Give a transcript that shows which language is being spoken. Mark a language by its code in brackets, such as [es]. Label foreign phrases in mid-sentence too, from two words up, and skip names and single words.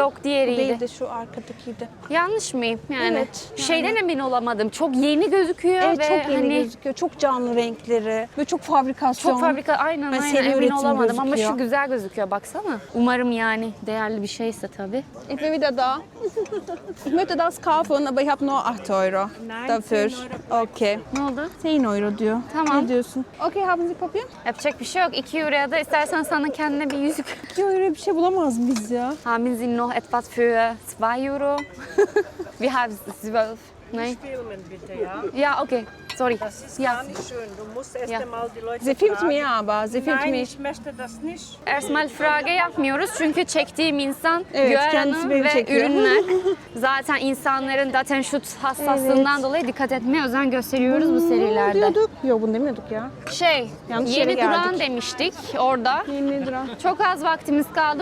[tr] Yok, diğeriydi. Bu değildi, şu arkadakiydi. Yanlış mıyım yani? Evet, Şeyden emin olamadım. Çok yeni gözüküyor Evet, ve çok yeni hani gözüküyor. Çok canlı renkleri ve çok fabrikasyon. çok fabrika aynen Ve aynen seri emin üretim olamadım ama gözüküyor. şu güzel gözüküyor baksana. Umarım yani değerli bir şeyse tabii. [de] Ich bin wieder da. Ich möchte das kaufen, aber ich habe nur 8 euro dafür. Okay. [tr] Ne oldu? 10 euro diyor. Tamam. Ne diyorsun? [de] Okay, haben Sie Papier? [tr] Yapacak bir şey yok. 2 euroya da istersen sana kendine bir yüzük. 2 euro bir şey bulamaz mıyız ya? [de] Haben Sie noch etwas für 2 euro? Wir haben 12. Nein? Spielmann bitte, ja? Ja, okay. sorry. Ja. Gar nicht schön. Du musst erst Ja. einmal die Leute Sie filmt fragen. mich aber, sie filmt Nein, mich. ich möchte das nicht. Erstmal frage [tr] yapmıyoruz çünkü çektiğim insan Evet, Güher kendisi Hanım beni ve çekiyor. ürünler. Zaten insanların Datenschutz hassaslığından dolayı dikkat etmeye özen gösteriyoruz bu serilerde. Diyorduk. Yok bunu demiyorduk ya. Yanlış yere Yeni duran geldik. demiştik orada. Yeni duran. Çok az vaktimiz kaldı.